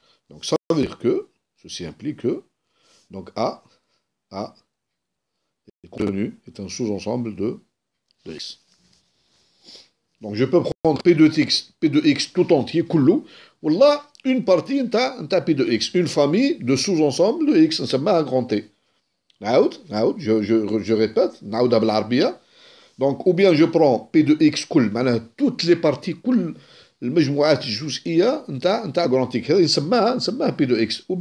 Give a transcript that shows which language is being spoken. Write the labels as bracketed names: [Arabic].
[French] Donc ça veut dire que, ceci implique que, donc A est contenu, est un sous-ensemble de X. Donc je peux prendre P de X tout entier, [Arabic] كله, والله [French] une partie نتاع P de X, une famille de sous-ensembles de X, نسميها un grand T. [Arabic] نعاود [French] je répète, [Arabic] نعاودها بالعربية. [French] Donc ou bien je prends P de X كل, معناها toutes les parties, [Arabic] كل المجموعات الجزئية نتاع [French] grand X, [Arabic] هذه نسميها [French] P de X.